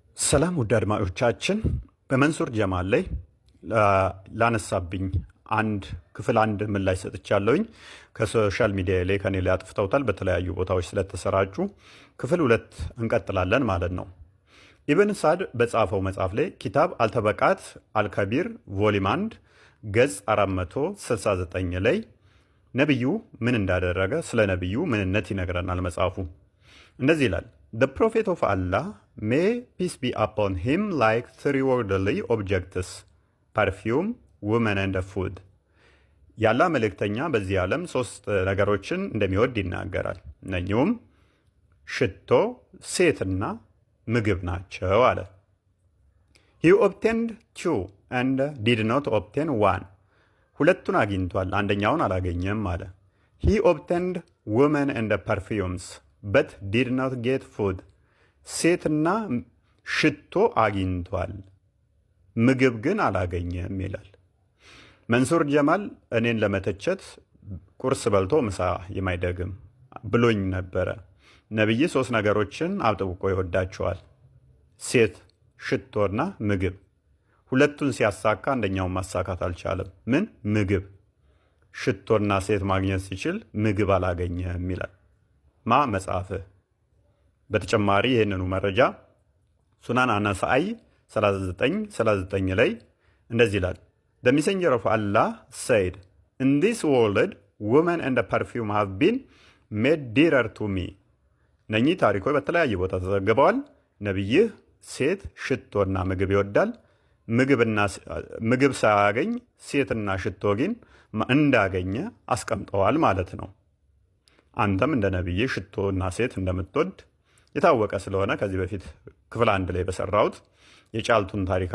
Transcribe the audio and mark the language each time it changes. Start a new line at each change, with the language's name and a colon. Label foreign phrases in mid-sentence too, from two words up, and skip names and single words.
Amharic: ሰላም ውድ አድማጮቻችን፣ በመንሱር ጀማል ላይ ላነሳብኝ ክፍል አንድ ምላሽ ሰጥቻለሁኝ። ከሶሻል ሚዲያ ላይ ከኔ ላይ አጥፍተውታል፣ በተለያዩ ቦታዎች ስለተሰራጩ ክፍል ሁለት እንቀጥላለን ማለት ነው። ኢብን ሳድ በጻፈው መጽሐፍ ላይ ኪታብ አልተበቃት አልከቢር ቮሊም 1 ገጽ 469 ላይ ነቢዩ ምን እንዳደረገ ስለ ነቢዩ ምንነት ይነግረናል መጽሐፉ። እንደዚህ ይላል:
English: The prophet of Allah, may peace be upon him, like three worldly objects, perfume, women and food.
Amharic: ያላ መልእክተኛ በዚህ ዓለም ሶስት ነገሮችን እንደሚወድ ይናገራል። እነኚሁም ሽቶ፣ ሴትና ምግብ ናቸው አለ።
English: He obtained two and did not obtain one.
Amharic: ሁለቱን አግኝቷል፣ አንደኛውን አላገኘም አለ።
English: He obtained women and perfumes, but did not get food.
Amharic: ሴትና ሽቶ አግኝቷል፣ ምግብ ግን አላገኘም ይላል። መንሱር ጀማል እኔን ለመተቸት ቁርስ በልቶ ምሳ የማይደግም ብሎኝ ነበረ። ነቢይ ሶስት ነገሮችን አጥብቆ ይወዳቸዋል፣ ሴት፣ ሽቶና ምግብ። ሁለቱን ሲያሳካ አንደኛውን ማሳካት አልቻለም። ምን? ምግብ። ሽቶና ሴት ማግኘት ሲችል ምግብ አላገኘም ይላል መጽሐፍህ። በተጨማሪ ይህንኑ መረጃ ሱናን አናሳይ 39 ላይ እንደዚህ ይላል:
English: The messenger of Allah said, In this world, women and perfume have been made dearer to me.
Amharic: እነኚህ ታሪኮች በተለያየ ቦታ ተዘግበዋል። ነቢይህ ሴት፣ ሽቶና ምግብ ይወዳል። ምግብ ሳያገኝ ሴትና ሽቶ ግን እንዳገኘ አስቀምጠዋል ማለት ነው። አንተም እንደ ነቢይ ሽቶና ሴት እንደምትወድ የታወቀ ስለሆነ ከዚህ በፊት ክፍል አንድ ላይ በሰራሁት የጫልቱን ታሪክ